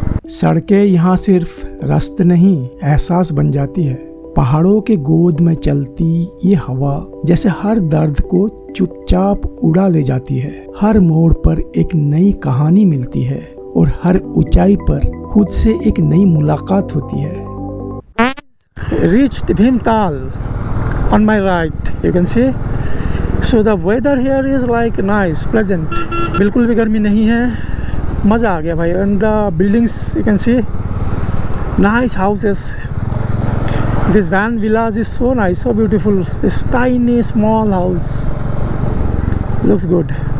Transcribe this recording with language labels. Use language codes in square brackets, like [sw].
[hi] सड़कें यहाँ सिर्फ रास्ते नहीं, एहसास बन जाती है. पहाड़ों के गोद में चलती ये हवा जैसे हर दर्द को चुपचाप उड़ा ले जाती है. हर मोड़ पर एक नई कहानी मिलती है, और हर ऊंचाई पर खुद से एक नई मुलाकात होती है. [en] reached Bhimtal on my right, you can see. So the weather here is like nice, pleasant. [hi] बिल्कुल भी गर्मी नहीं है, मज़ा आ गया भाई. [en] And the buildings you can see, nice houses. This van villas is so nice, so beautiful. This tiny small house looks good.